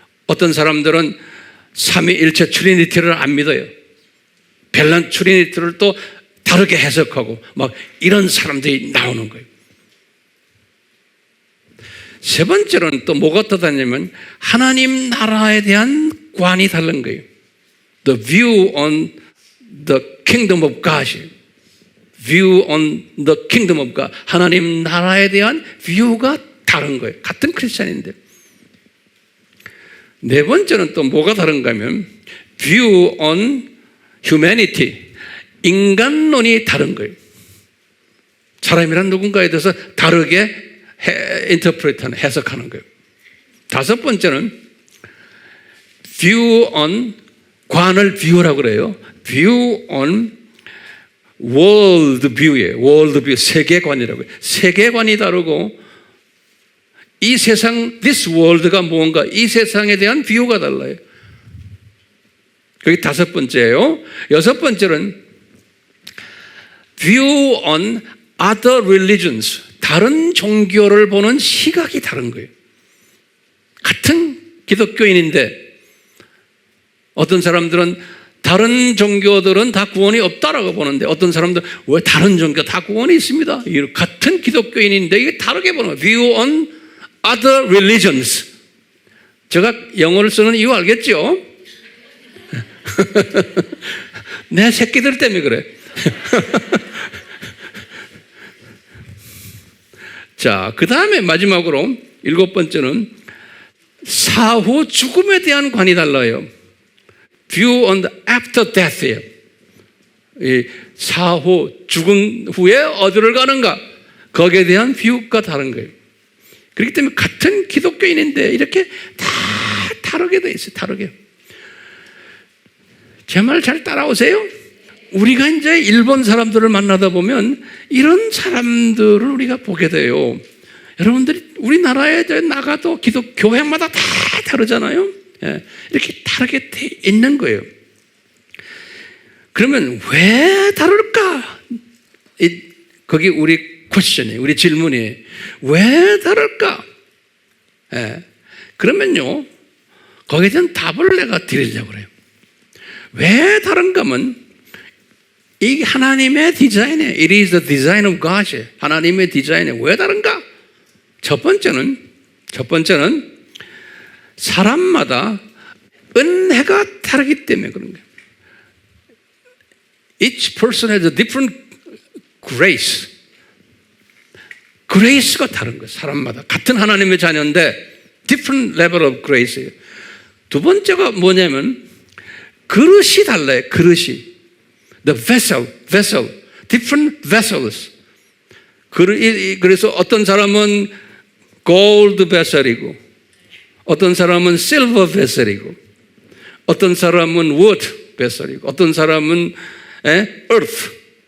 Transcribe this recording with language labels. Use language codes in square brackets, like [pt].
[ko] 어떤 사람들은 삼위일체 트리니티를 안 믿어요. 별난 트리니티를 또 다르게 해석하고 막 이런 사람들이 나오는 거예요. 세 번째로는 또 뭐가 떠다냐면 하나님 나라에 대한 관이 다른 거예요. [en] The view on the kingdom of God. View on the kingdom of God. [ko] 하나님 나라에 대한 뷰가 다른 거예요. 같은 크리스찬인데. 네 번째는 또 뭐가 다른가 하면 [en] view on humanity. [ko] 인간론이 다른 거예요. 사람이란 누군가에 대해서 다르게 인터프레트하는, 해석하는 거예요. 다섯 번째는 [en] view on, [ko] 관을 view라고 그래요. [en] view on world view예요. [ko] world view, 세계관이라고 해요. 세계관이 다르고 이 세상, [en] this world [ko] 가 뭔가, 이 세상에 대한 view가 달라요. 그게 다섯 번째예요. 여섯 번째는 [en] view on other religions. [ko] 다른 종교를 보는 시각이 다른 거예요. 같은 기독교인인데 어떤 사람들은 다른 종교들은 다 구원이 없다라고 보는데 어떤 사람들은 왜 다른 종교 다 구원이 있습니다. 같은 기독교인인데 이게 다르게 보는 거예요. [en] View on other religions. [ko] 제가 영어를 쓰는 이유 알겠죠? 내 새끼들 때문에 그래. 자, 그 다음에 마지막으로 일곱 번째는 사후 죽음에 대한 관이 달라요. [en] View on the after death예요. [ko] 이 사후 죽은 후에 어디를 가는가, 거기에 대한 뷰가 다른 거예요. 그렇기 때문에 같은 기독교인인데 이렇게 다 다르게 돼 있어요. 다르게. 제 말 잘 따라오세요? 우리가 이제 일본 사람들을 만나다 보면 이런 사람들을 우리가 보게 돼요. 여러분들이 우리나라에 나가도 교회마다 다 다르잖아요. 이렇게 다르게 돼 있는 거예요. 그러면 왜 다를까? 거기 우리 퀘스천이, 우리 질문이 왜 다를까? 그러면요, 거기에 대한 답을 내가 드리려고 그래요. 왜 다른가 하면 이게 하나님의 디자인이에요. [en] It is the design of God. [ko] 하나님의 디자인이에요. 왜 다른가? 첫 번째는 사람마다 은혜가 다르기 때문에 그런 거예요. [en] Each person has a different grace. [ko] 그레이스가 다른 거예요. 사람마다. 같은 하나님의 자녀인데 [en] different level of grace예요. [ko] 두 번째가 뭐냐면 그릇이 달라요. 그릇이. [en] The vessel. different vessels. [ko] 그래서 어떤 사람은 [en] gold vessel [ko] 이고 어떤 사람은 [en] silver vessel [ko] 이고 어떤 사람은 [en] wood vessel [ko] 이고 어떤 사람은 earth.